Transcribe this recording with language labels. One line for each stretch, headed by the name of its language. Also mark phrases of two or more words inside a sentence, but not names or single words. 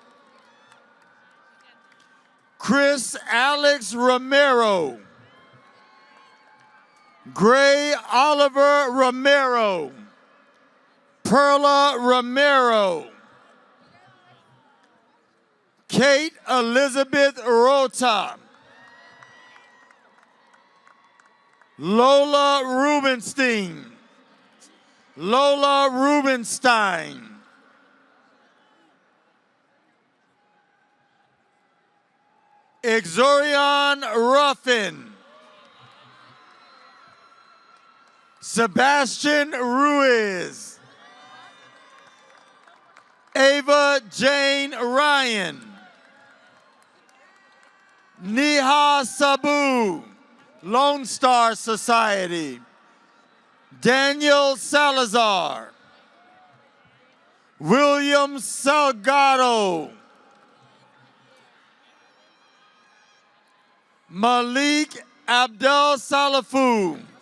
English: Chris Alex Romero. Gray Oliver Romero. Perla Romero. Kate Elizabeth Rota. Lola Rubenstein. Lola Rubenstein. Exorion Ruffin. Sebastian Ruiz. Ava Jane Ryan. Neha Sabu, Lone Star Society. Daniel Salazar, William Salgado, Malik Abdel Salafu,